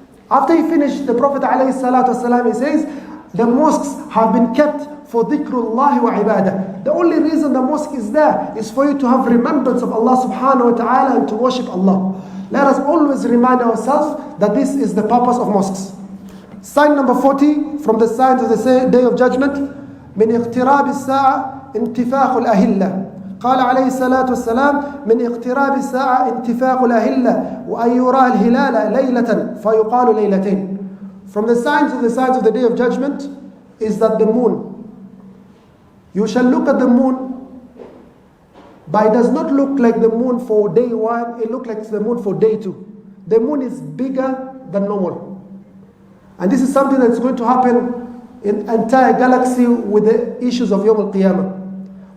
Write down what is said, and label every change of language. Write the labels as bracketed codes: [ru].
[en] After he finished, the Prophet ﷺ, he says, the mosques have been kept for dhikrullah wa ibadah. The only reason the mosque is there is for you to have remembrance of Allah subhanahu wa ta'ala and to worship Allah. Let us always remind ourselves that this is the purpose of mosques. Sign number 40 from the signs of the Day of Judgment. [ar] من اقتراب الساعة انتفاخ الأهلة. قال عليه الصلاة والسلام من اقتراب الساعة انتفاخ الأهلة وأن يرى الهلال ليلة فيقال ليلتين. [en] From the signs of the Day of Judgment is that the moon, you shall look at the moon, but it does not look like the moon for day one, it looks like the moon for day two. The moon is bigger than normal. And this is something that's going to happen in the entire galaxy with the issues of Yawm al-Qiyamah.